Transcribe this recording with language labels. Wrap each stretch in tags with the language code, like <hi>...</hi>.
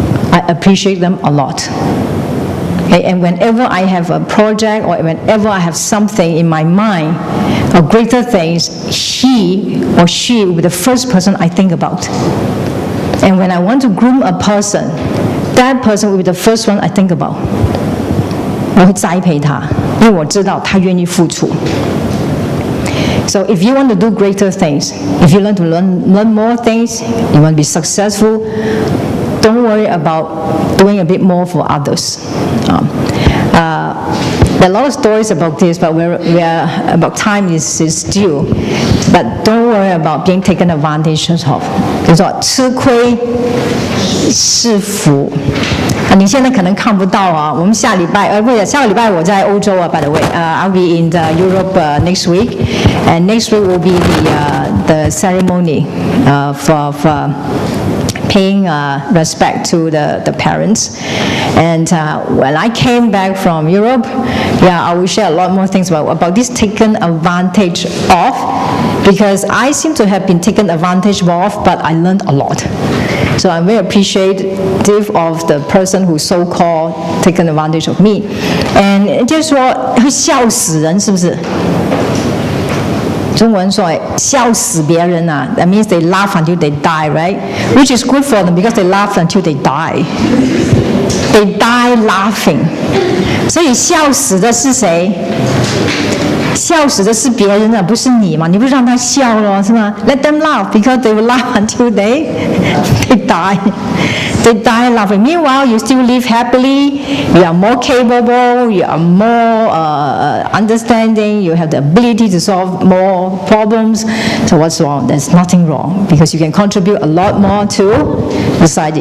<en>I appreciate them a lot. Okay, and whenever I have a project or whenever I have something in my mind of greater things, he or she will be the first person I think about. And when I want to groom a person, that person will be the first one I think about.</en> <zh>我会栽培他，因为我知道他愿意付出。</zh> <en>So if you want to do greater things, if you learn more things, you want to be successful, don't worry about doing a bit more for others. There are a lot of stories about this, but we're about time is due. But don't worry about being taken advantage of.</en> <zh>就是说吃亏是福。你现在可能看不到啊，我们下个礼拜我在欧洲啊</zh> <en>，by the way, I'll be in Europe next week, and next week will be the ceremony for paying respect to the parents. And when I came back from Europe, I will share a lot more things about this taken advantage of, because I seem to have been taken advantage of, but I learned a lot. So I'm very appreciative of the person who so-called taken advantage of me.</en> <zh>And 就是说会笑死人，是不是？中文说笑死别人啊</zh> <en>，that means they laugh until they die, right? Which is good for them because they laugh until they die. They die laughing.</en> <zh>所以笑死的是谁？笑死的是别人啊，不是你嘛？你不是让他笑咯，是吗？</zh> <en>Let them laugh because they will laugh until they die. They die laughing. Meanwhile, you still live happily, you are more capable, you are more understanding, you have the ability to solve more problems. So what's wrong? There's nothing wrong, because you can contribute a lot more to society.</en>